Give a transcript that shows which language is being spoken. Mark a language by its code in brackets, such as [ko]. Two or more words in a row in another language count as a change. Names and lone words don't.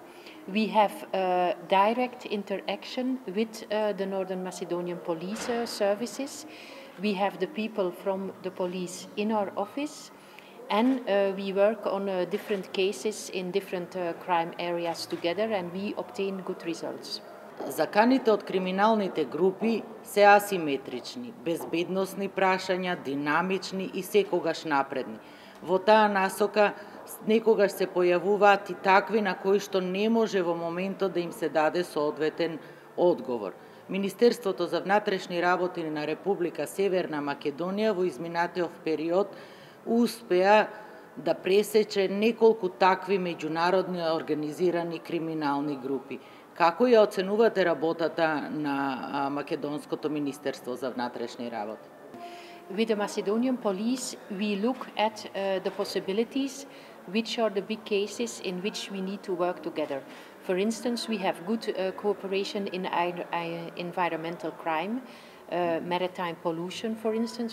[en] We have direct interaction with the Northern Macedonian police services. We have the people from the police in our office, and we work on different cases in different crime areas together, and we obtain good results. [mk] Заканите од криминалните групи се асиметрични, безбедносни прашања, динамични и секогаш напредни. Во таа насока некогаш се појавуваат и такви на кои што не може во моментот да им се даде соодветен одговор. Министерството за внатрешни работи на Република Северна Македонија во изминатиот период успеа да пресече неколку такви меѓународни организирани криминални групи. Како ја оценувате работата на Македонското Министерство за внатрешни работи? [en] With the Macedonian police, we look at the possibilities, which are the big cases in which we need to work together. For instance, we have good cooperation in environmental crime, maritime pollution, for instance.